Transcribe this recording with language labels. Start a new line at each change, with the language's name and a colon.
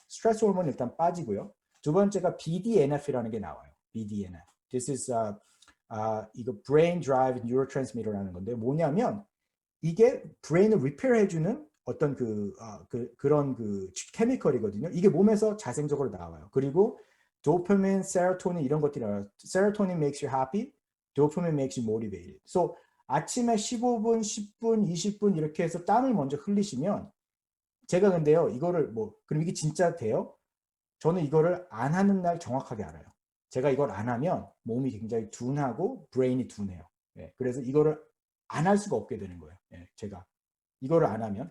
Korean: 스트레스 호르몬이 일단 빠지고요. 두 번째가 BDNF라는 게 나와요. BDNF.
English: This is
Korean: 이거 brain drive neurotransmitter라는 건데 뭐냐면 이게 브레인을 리페어 해주는 어떤 그런 케미컬이거든요. 이게 몸에서 자생적으로 나와요. 그리고 도파민, 세로토닌 이런 것들이 나와요.
English: 세로토닌 makes you happy, 도파민 makes you motivated.
Korean: So 아침에 15분, 10분, 20분 이렇게 해서 땀을 먼저 흘리시면 제가 근데요 이거를 뭐 그럼 이게 진짜 돼요? 저는 이거를 안 하는 날 정확하게 알아요. 제가 이걸 안 하면 몸이 굉장히 둔하고 브레인이 둔해요. 예, 그래서 이거를 안 할 수가 없게 되는 거예요. 예, 제가 이거를 안 하면.